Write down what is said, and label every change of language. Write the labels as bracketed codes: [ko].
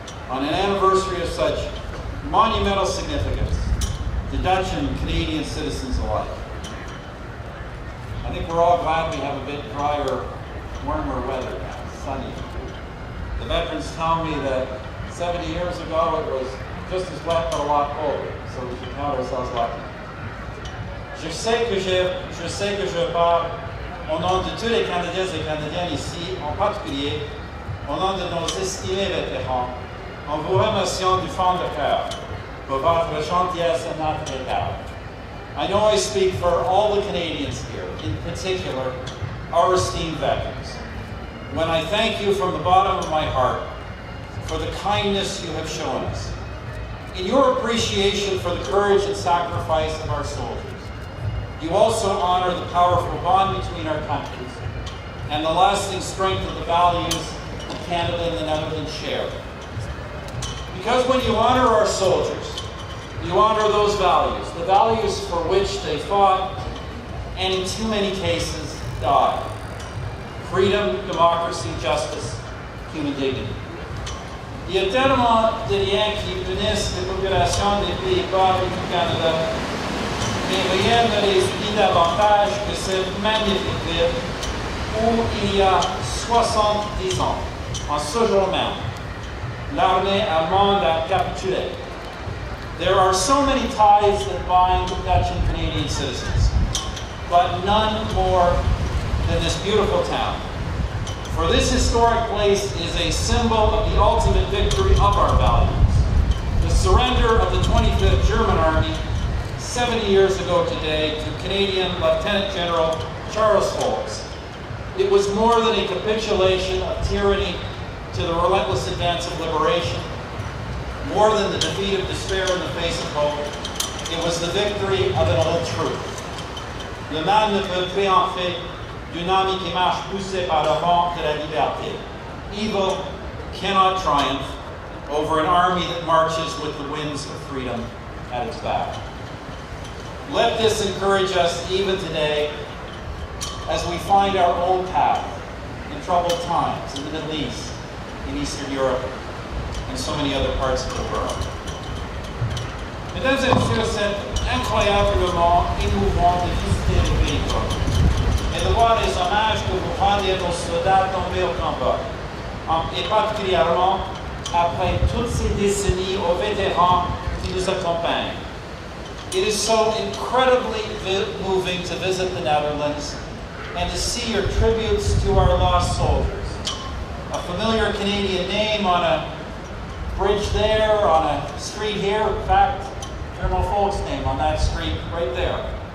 [en] on an anniversary of such monumental significance to Dutch and Canadian citizens alike. I think we're all glad we have a bit drier, warmer weather now, sunny. The veterans tell me that 70 years ago it was just as wet but a lot colder, so we should count ourselves lucky. [fr] Je sais que je parle au nom de tous les Canadiens et Canadiennes ici, en particulier au nom de nos estimés vétérans, en vous remerciant du fond de cœur pour votre gentillesse à notre égard. [en] I know I speak for all the Canadians here, in particular our esteemed veterans, when I thank you from the bottom of my heart for the kindness you have shown us. In your appreciation for the courage and sacrifice of our soldiers, you also honor the powerful bond between our countries and the lasting strength of the values that Canada and the Netherlands share. Because when you honor our soldiers, you honor those values, the values for which they fought and in too many cases died. Freedom, democracy, justice, human dignity. [fr] Il y a tellement de liens qui unissent les populations des Pays-Bas et du Canada, mais rien ne les unit davantage que cette magnifique ville où il y a 70 ans, en ce jour même, l'armée allemande a capitulé. [en] There are so many ties that bind Dutch and Canadian citizens, but none more than this beautiful town. For this historic place is a symbol of the ultimate victory of our values. The surrender of the 25th German Army 70 years ago today to Canadian Lieutenant General Charles Fox. It was more than a capitulation of tyranny to the relentless advance of liberation, more than the defeat of despair in the face of hope. It was the victory of an old truth. [fr] Le mal ne peut triompher d'une armée qui marche poussée par le vent de la liberté. [en] Evil cannot triumph over an army that marches with the winds of freedom at its back. Let this encourage us even today as we find our own path in troubled times in the Middle East, in Eastern Europe, and so many other parts of the world. [fr] Mesdames et messieurs, c'est incroyablement émouvant de visiter le pays et de voir les hommages que vous rendez à nos soldats tombés au combat, et particulièrement après toutes ces décennies aux vétérans qui nous accompagnent. [en] It is so incredibly moving to visit the Netherlands and to see your tributes to our lost soldiers. A familiar Canadian name on a bridge there, on a street here, in fact, General Folk's name on that street right there.